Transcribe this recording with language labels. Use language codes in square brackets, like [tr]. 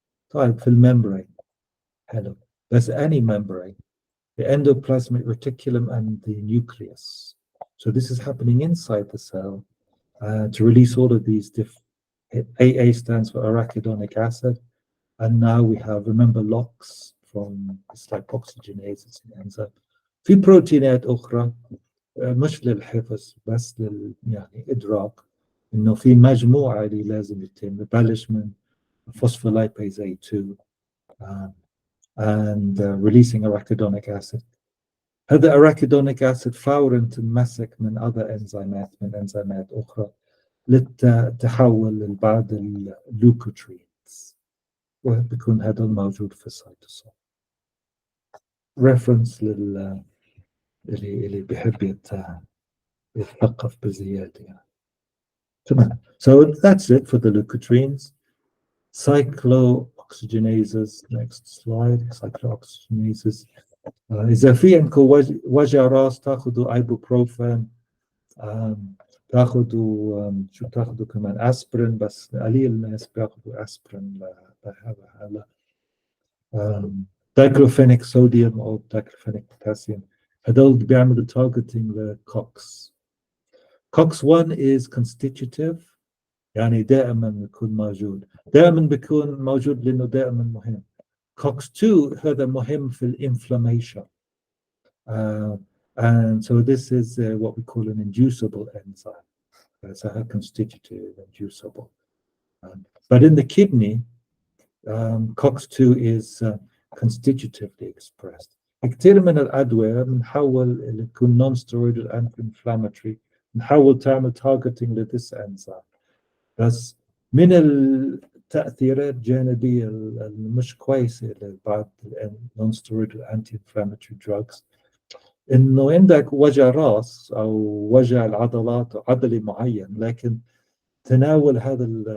[ar] طيب في الممbrane حلو بس [en] any membrane the endoplasmic reticulum and the nucleus. So this is happening inside the cell to release all of these AA stands for arachidonic acid. And now we have, remember, LOX from it's like oxygenase, it's an enzyme. [ar] في بروتينات أخرى مش للحفظ بس يعني إدراك إنه في مجموعة اللي لازم يتم ببلش من phospholipase A2 [en] and releasing arachidonic acid. [ar] هذا arachidonic acid فورا تنمسك من other انزيمات من انزيمات أخرى للتحول لبعض اللوكوترينز وبيكون هذا الموجود في السيتوسول. ريفرنس اللي بيحب يتثقف بزيادة يعني. تمام. [en] So that's it for the leukotrienes. Cyclooxygenases, next slide. Cyclooxygenases. [ar] إذا في عندكم وجع راس تاخذوا ايبوبروفين تاخذوا شو تاخذوا كمان اسبرين بس قليل الناس بياخذوا اسبرين لهذا دايكلوفينيك صوديوم او دايكلوفينيك بوتاسيوم هذول بيعملوا targeting لكوكس. كوكس 1 [en] is constitutive [ar] يعني دائما بيكون موجود دائما بيكون موجود لانه دائما مهم. كوكس 2 هذا مهم في الانفلاميشن. [en] And so this is what we call an inducible enzyme. It's a constitutive inducible. But in the kidney, COX-2 is constitutively expressed. [ar] كثير من الأدوية بنحول اللي تكون non-steroidal anti-inflammatory نحول تعمل targeting لthis enzyme. بس من التأثيرات الجانبية المش كويسة لبعض non-steroidal anti-inflammatory drugs انه عندك وجع راس او وجع العضلات عضلي معين لكن تناول هذا